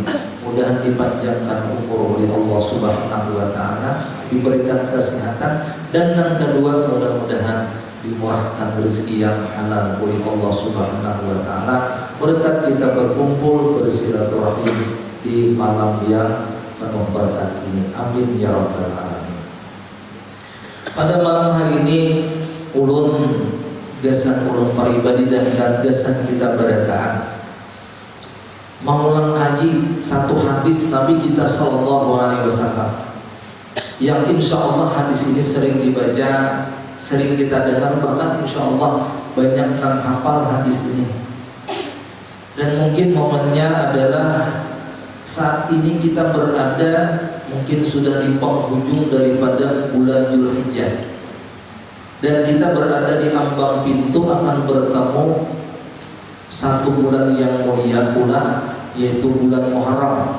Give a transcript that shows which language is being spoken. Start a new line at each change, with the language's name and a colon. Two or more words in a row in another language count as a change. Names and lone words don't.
Indonesian: Mudahan dipanjangkan umur oleh Allah
Arabic: سبحانه وتعالى,
Indonesian: diberikan kesehatan, dan yang kedua mudah-mudahan dimurahkan rezeki yang halal oleh Allah
Arabic: سبحانه وتعالى,
Indonesian: berkat kita berkumpul bersilaturahim di malam yang penuh berkat ini.
Arabic: آمين يا رب العالمين.
Banjar: Pada malam hari ini ulun gasan ulun pribadi dan gasan kita berataan mengulang kaji satu hadis Nabi kita
Arabic: صلى الله عليه وسلم
Banjar: yang
Arabic: إن شاء الله
Banjar: hadis ini sering dibaca, sering kita dengar, bahkan
Arabic: إن شاء الله
Banjar: banyak yang hafal hadis ini.
Indonesian: Dan mungkin momennya adalah saat ini kita berada mungkin sudah di penghujung daripada bulan Dzulhijjah, dan kita berada di ambang pintu akan bertemu satu bulan yang mulia pula, yaitu bulan Muharram.